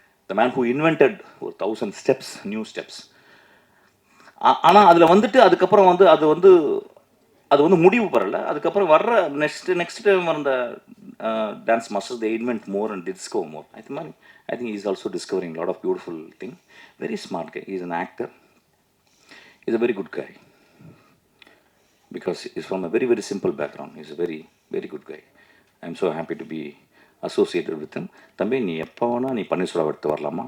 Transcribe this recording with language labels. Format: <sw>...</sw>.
<en>The man who invented ஒரு 1000 steps, new steps.</en> <ta>ஆனால் அதில் வந்துட்டு அதுக்கப்புறம் வந்து அது வந்து முடிவு பெறலை. அதுக்கப்புறம் வர்ற</ta> <en>Next time வந்த dance masters they invent more and discover more. I think is also discovering lot of beautiful thing. Very smart guy. Is an actor. Is a very good guy because he's from a very very simple background. He's a very very good guy. I'm so happy to be associated with him.</en> <ta>தம்பி நீ எப்போ வேணால் நீ பன்னீர்செல்வம் எடுத்து வரலாமா?</ta>